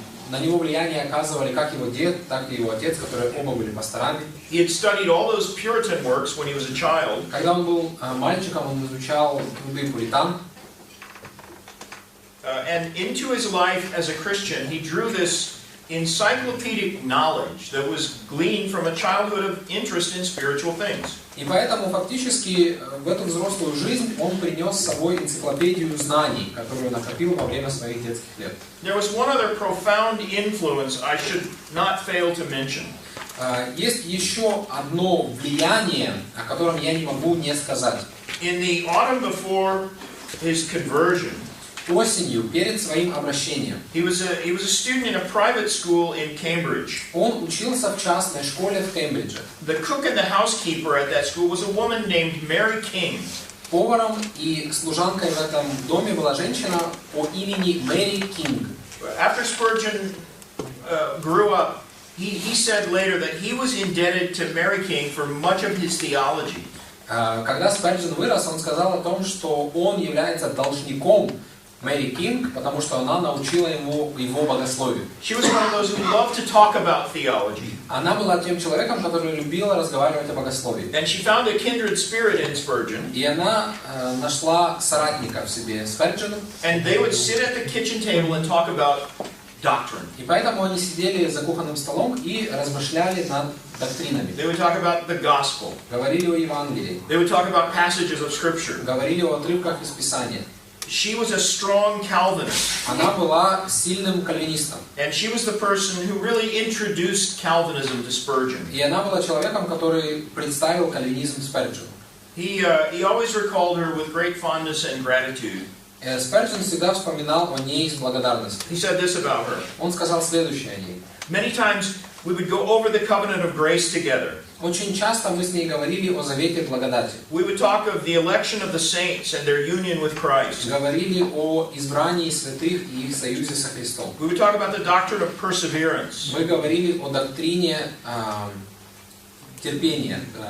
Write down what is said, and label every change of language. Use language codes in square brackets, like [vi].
[ru] На него влияние оказывали как его дед, так и его отец, которые оба были пасторами. [en] He had studied all those Puritan works when he was a child. [ru] Когда он был мальчиком, он изучал труды пуритан. [en] And into his life as a Christian, he drew this encyclopedic knowledge that was gleaned from a childhood of interest in spiritual things. [ru] И поэтому фактически в эту взрослую жизнь он принес с собой энциклопедию знаний, которую накопил во время своих детских лет. [en] There was one other profound influence I should not fail to mention. [ru] Есть еще одно влияние, о котором я не могу не сказать. [en] In the autumn before his conversion, [ru] Осенью, перед своим обращением, [en] he was a student in a private school in Cambridge. [ru] он учился в частной школе в Кембридже. [en] The cook and the housekeeper at that school was a woman named Mary King. [ru] Поваром и служанкой в этом доме была женщина по имени Мэри Кинг. [en] After Spurgeon grew up, he said later that he was indebted to Mary King for much of his theology. [ru] Когда Спurgeon вырос, он сказал о том, что он является должником Мэри Кинг, потому что она научила ему его богословию. [en] She was one of those who loved to talk about theology. [ru] Она была тем человеком, который любила разговаривать о богословии. [en] And she found a kindred spirit in Spurgeon. [ru] И она нашла соратника в себе Спurgeon. [en] And they would sit at the kitchen table and talk about doctrine. [ru] И поэтому они сидели за кухонным столом и размышляли над доктринами. [en] They would talk about the gospel. [ru] Говорили о Евангелии. [en] They would talk about passages of scripture. [ru] Говорили о отрывках из Писания. [en] She was a strong Calvinist. [ru] Она была сильным кальвинистом. [en] And she was the person who really introduced Calvinism to Spurgeon. [ru] И она была человеком, который представил кальвинизм Спurgeону. [en] He always recalled her with great fondness and gratitude. [ru] Спurgeon всегда вспоминал о ней с благодарностью. [en] He said this about her. [ru] Он сказал следующее о ней. [en] Many times we would go over the covenant of grace together. [ru] Очень часто мы с ней говорили о завете благодати. [en] We would talk of the election of the saints and their union with Christ. [ru] Говорили о избрании святых и их союзе со Христом. [en] We would talk about the doctrine of perseverance. [ru] Мы говорили о доктрине терпения.